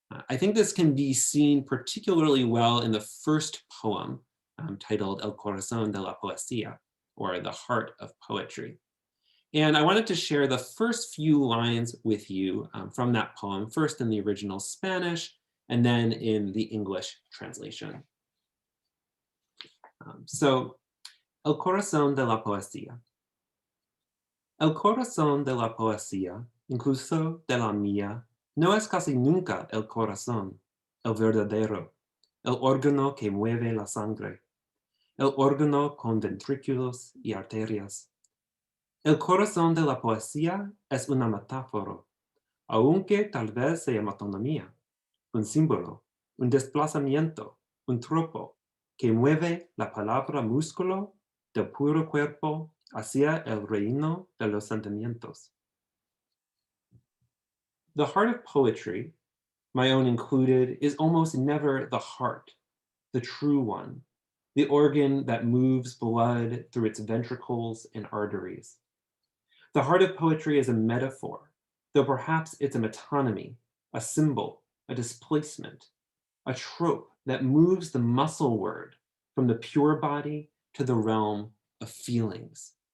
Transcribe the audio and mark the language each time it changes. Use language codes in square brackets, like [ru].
[en] I think this can be seen particularly well in the first poem, titled El Corazón de la Poesía, or The Heart of Poetry. And I wanted to share the first few lines with you from that poem, first in the original Spanish and then in the English translation. [es] So, El corazón de la poesía. El corazón de la poesía, incluso de la mía, no es casi nunca el corazón, el verdadero, el órgano que mueve la sangre, el órgano con ventrículos y arterias. El corazón de la poesía es una metáfora, aunque tal vez sea metonomía, un símbolo, un desplazamiento, un tropo, que mueve la palabra músculo del puro cuerpo hacia el reino de los sentimientos. [en] The heart of poetry, my own included, is almost never the heart, the true one, the organ that moves blood through its ventricles and arteries. The heart of poetry is a metaphor, though perhaps it's a metonymy, a symbol, a displacement, a trope that moves the muscle word from the pure body to the realm of feelings.